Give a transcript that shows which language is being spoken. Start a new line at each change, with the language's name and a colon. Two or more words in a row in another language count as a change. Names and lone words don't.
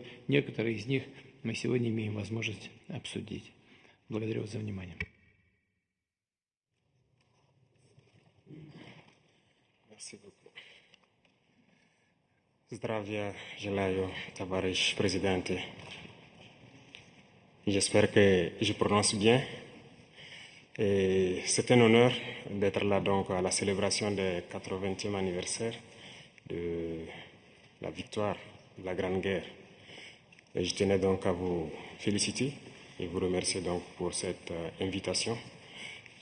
Russian: Некоторые из них мы сегодня имеем возможность обсудить. Благодарю вас за внимание. Zdravia желаю, товарищ президент.
French: J'espère que je prononce bien. Et c'est un honneur d'être là donc à la célébration du 80e anniversaire de la victoire de la Grande Guerre. Et je tenais donc à vous féliciter et vous remercier donc pour cette invitation.